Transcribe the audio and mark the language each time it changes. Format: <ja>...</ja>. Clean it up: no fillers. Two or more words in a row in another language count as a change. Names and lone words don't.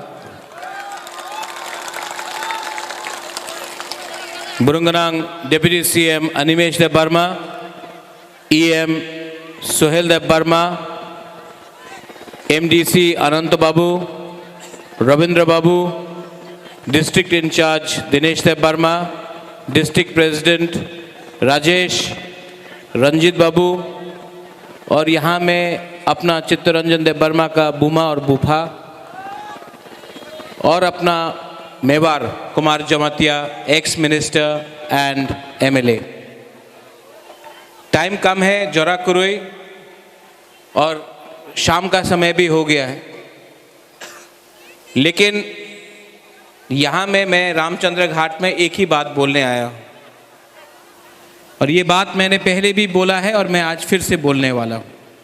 <trp>Burunganang Deputy CM Animesh Dev Barma, EM Sohel Dev Barma, MDC Ananta Babu, Ravindra Babu, District In Charge Dinesh Dev Barma, District President Rajesh, Ranjit Babu,</trp> <hi>और यहाँ में अपना चित्तरंजन देव वर्मा का बूमा और बूफा, और अपना मेवार कुमार जमातिया</hi> <en>ex minister and MLA.</en> <hi>टाइम कम है, जरा कुरुई, और शाम का समय भी हो गया है, लेकिन यहाँ में मैं रामचंद्र घाट में एक ही बात बोलने आया, और ये बात मैंने पहले भी बोला है और मैं आज फिर से बोलने वाला हूँ।</hi>